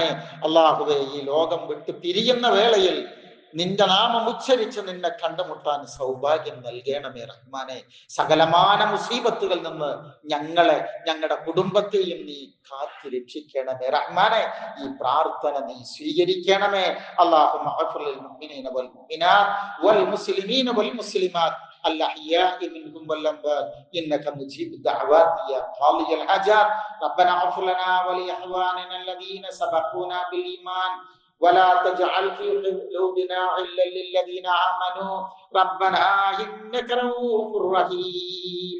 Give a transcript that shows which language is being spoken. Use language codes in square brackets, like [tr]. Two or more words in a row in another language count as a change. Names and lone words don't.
[ml] അള്ളാഹുവേ, ഈ ലോകം വിട്ട് പിരിയുന്ന വേളയിൽ നിന്റെ നാമം ഉച്ചരിച്ച് നിന്നെ കണ്ടുമുട്ടാൻ സൗഭാഗ്യം നൽകണമേ റഹ്മാനെ. സകലമാന മുസീബത്തുകളിൽ നിന്ന് ഞങ്ങളെ ഞങ്ങളുടെ കുടുംബത്തെയും നീ കാത്തു രക്ഷിക്കണമേ റഹ്മാനെ. ഈ പ്രാർത്ഥന നീ സ്വീകരിക്കണമേ. [ar] اللهم اغفر للمؤمنين والمؤمنات والمسلمين والمسلمات الأحياء منهم والأموات إنك مجيب الدعوات يا قاضي الحاجات. ربنا اغفر لنا ولإخواننا الذين سبقونا بالإيمان ولا تجعل في قلوبنا غلا للذين آمنوا ربنا إنك رؤوف رحيم.